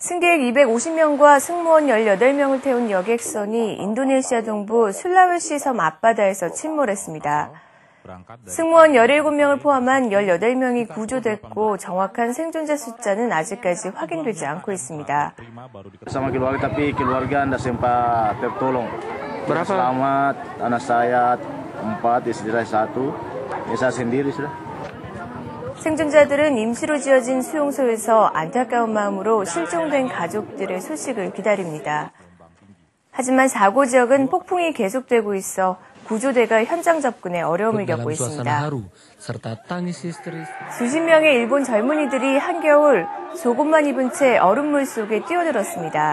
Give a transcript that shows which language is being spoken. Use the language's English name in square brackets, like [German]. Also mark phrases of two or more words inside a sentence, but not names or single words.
[Korean] 승객 250명과 승무원 18명을 태운 여객선이 인도네시아 동부 술라웨시 섬 앞바다에서 침몰했습니다. 승무원 17명을 포함한 18명이 구조됐고 정확한 생존자 숫자는 아직까지 확인되지 않고 있습니다. [Indonesian] Sama keluarga tapi keluarga anda sempat tertolong. Berapa? Selamat anak saya 4, istri saya 1. Saya sendiri sudah. [Korean] 생존자들은 임시로 지어진 수용소에서 안타까운 마음으로 실종된 가족들의 소식을 기다립니다. 하지만 사고 지역은 폭풍이 계속되고 있어 구조대가 현장 접근에 어려움을 겪고 있습니다. 수십 명의 일본 젊은이들이 한겨울 속옷만 입은 채 얼음물 속에 뛰어들었습니다.